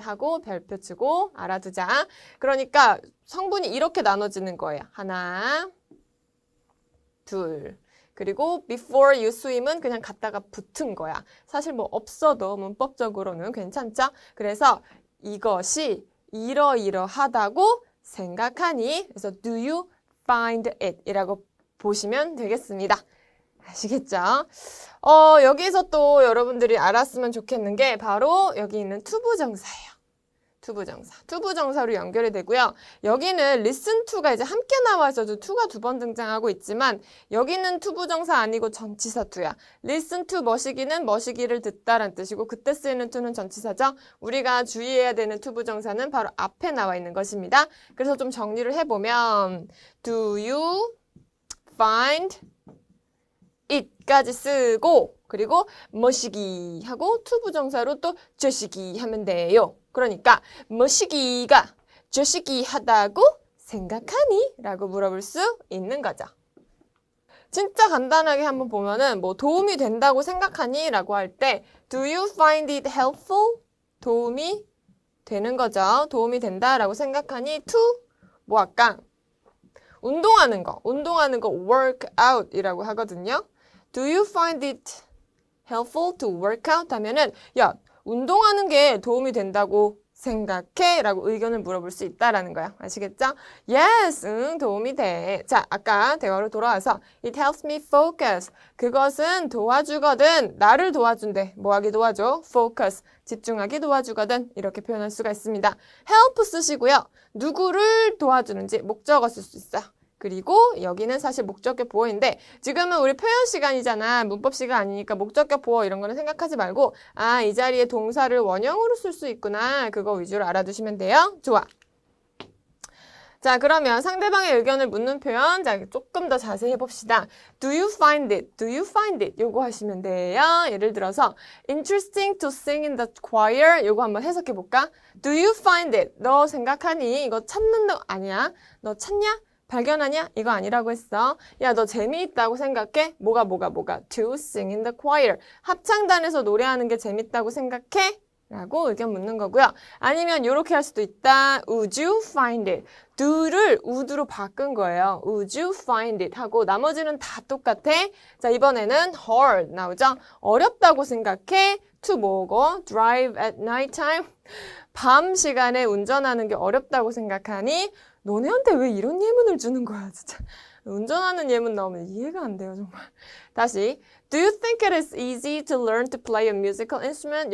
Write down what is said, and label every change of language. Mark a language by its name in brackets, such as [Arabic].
[Korean] 하고 별표 치고 알아두자. 그러니까 성분이 이렇게 나눠지는 거예요. 하나, 둘. 그리고 [English] before you swim [Korean] 은 그냥 갖다가 붙은 거야. 사실 뭐 없어도 문법적으로는 괜찮죠? 그래서 이것이 이러이러하다고 생각하니? [English] 그래서 do you find it? [Korean] 이라고 보시면 되겠습니다. 아시겠죠? 여기서 또 여러분들이 알았으면 좋겠는 게 바로 여기 있는 투부정사예요. 투부정사로 연결이 되고요. 여기는 listen to가 이제 함께 나와 있어도 to가 두 번 등장하고 있지만 여기는 투부정사 아니고 전치사 to야. listen to 머시기를 듣다라는 뜻이고 그때 쓰이는 to는 전치사죠. 우리가 주의해야 되는 투부정사는 바로 앞에 나와 있는 것입니다. 그래서 좀 정리를 해보면 [English] Do you find it [Korean] 까지 쓰고 그리고 머시기 하고 투부정사로 또 저시기 하면 돼요. 그러니까 머시기가 저시기 하다고 생각하니? 라고 물어볼 수 있는 거죠. 진짜 간단하게 한번 보면은 뭐 도움이 된다고 생각하니? 라고 할 때 [English] Do you find it helpful? [Korean] 도움이 되는 거죠. 도움이 된다라고 생각하니? To 뭐 할까? 운동하는 거 [English] work out [Korean] 이라고 하거든요. [English] Do you find it helpful to work out? [Korean] 하면은 야, 운동하는 게 도움이 된다고 생각해? 라고 의견을 물어볼 수 있다라는 거야. 아시겠죠? Yes, 도움이 돼. 자, 아까 대화로 돌아와서 [English] It helps me focus. [Korean] 그것은 도와주거든. 나를 도와준대. 뭐 하기 도와줘? Focus. 집중하기 도와주거든. 이렇게 표현할 수가 있습니다. help 쓰시고요. 누구를 도와주는지 목적어 쓸 수 있어요. 그리고 여기는 사실 목적격 보어인데 지금은 우리 표현 시간이잖아. 문법 시간 아니니까 목적격 보어 이런 거는 생각하지 말고 이 자리에 동사를 원형으로 쓸 수 있구나. 그거 위주로 알아두시면 돼요. 좋아. 자, 그러면 상대방의 의견을 묻는 표현 조금 더 자세히 해봅시다. [English] Do you find it? Do you find it? [Korean] 요거 하시면 돼요. 예를 들어서 [English] interesting to sing in the choir [Korean] 요거 한번 해석해볼까? [English] Do you find it? [Korean] 너 생각하니? 이거 찾는 거 아니야? 너 찾냐? 발견하냐? 이거 아니라고 했어. 야, 너 재미있다고 생각해? 뭐가? [English] To sing in the choir. [Korean] 합창단에서 노래하는 게 재밌다고 생각해? 라고 의견 묻는 거고요. 아니면 이렇게 할 수도 있다. [English] Would you find it? [Korean] do를 would로 바꾼 거예요. [English] Would you find it? [Korean] 하고 나머지는 다 똑같아. 자, 이번에는 hard 나오죠? 어렵다고 생각해? [English] to [Korean] 뭐고? [English] drive at night time. [Korean] 밤 시간에 운전하는 게 어렵다고 생각하니? 너네한테 왜 이런 예문을 주는 거야, 진짜. 운전하는 예문 나오면 이해가 안 돼요, 정말. 다시. [English] Do you think it is easy to learn to play a musical instrument?